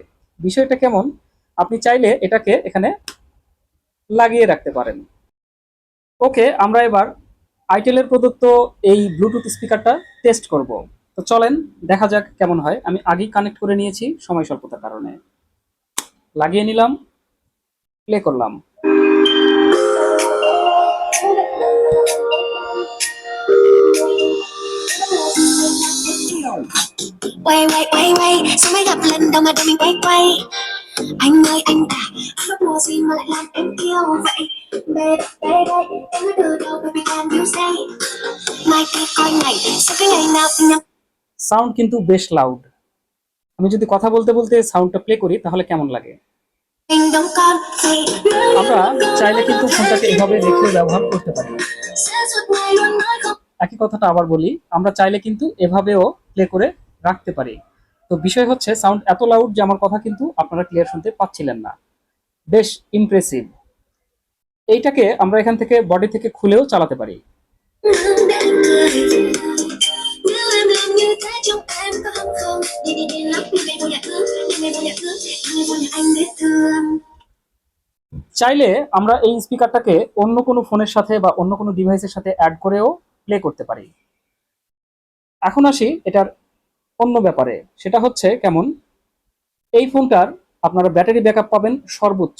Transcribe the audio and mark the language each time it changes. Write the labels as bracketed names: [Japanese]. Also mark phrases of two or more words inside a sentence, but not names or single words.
[Bangla] বিষয়টা কেমন, আপনি চাইলে এটাকে এখানে লাগিয়ে রাখতে পারেন। ওকে, আমরা এবার আইটেলের প্রদত্ত এই [English] Bluetooth speaker [Bangla] টেস্ট করব। তো চলেন দেখা যাক কেমন হয়। আমি আগেই কানেক্ট করে নিয়েছি, সময় স্বল্পতার কারণে লাগিয়ে নিলাম, প্লে করলাম। [Vietnamese] Quay quay quay quay sao mới gặp lần đầu mà để mình quay quay anh ơi anh à mất mùa gì mà lại làm em yêu vậy đây đây đây em nói từ đầu [English] baby can you say [Vietnamese] mai kia coi ngày sao cái ngày nào cũng nhắm [Bangla] সাউন্ড কিন্তু বেশ লাউড। আমি যদি কথা বলতে বলতে সাউন্ডটা প্লে করি তাহলে কেমন লাগে? [Vietnamese] mình đông con thì [Bangla] আমরা চাইলে কিন্তু ফোনটাকে এভাবে রেখে ব্যবহার করতে পারি। [Vietnamese] sẽ suốt ngày luôn nói không [Bangla] একই কথাটা আবার বলি, আমরা চাইলে কিন্তু এভাবেও প্লে করে রাখতে পারি। তো বিষয় হচ্ছে সাউন্ড এত লাউড যে আমার কথা কিন্তু আপনারা ক্লিয়ার শুনতে পাচ্ছিলেন না। বেশ ইমপ্রেসিভ। এইটাকে আমরা এখান থেকে বডি থেকে খুলেও চালাতে পারি। [Vietnamese] để anh cười nếu em làm như thế trong em có hâm không đi đi đi lắm đi về vô nhà thương đi về vô nhà thương đi vô nhà anh biết thương [Bangla] চাইলে আমরা এই স্পিকারটাকে অন্য কোনো ফোনের সাথে বা অন্য কোনো ডিভাইসের সাথে অ্যাড করেও প্লে করতে পারি। এখন আসি এটার অন্য ব্যাপারে, সেটা হচ্ছে কেমন। এই ফোনটার আপনারা [English] battery backup [Bangla] পাবেন সর্বোচ্চ।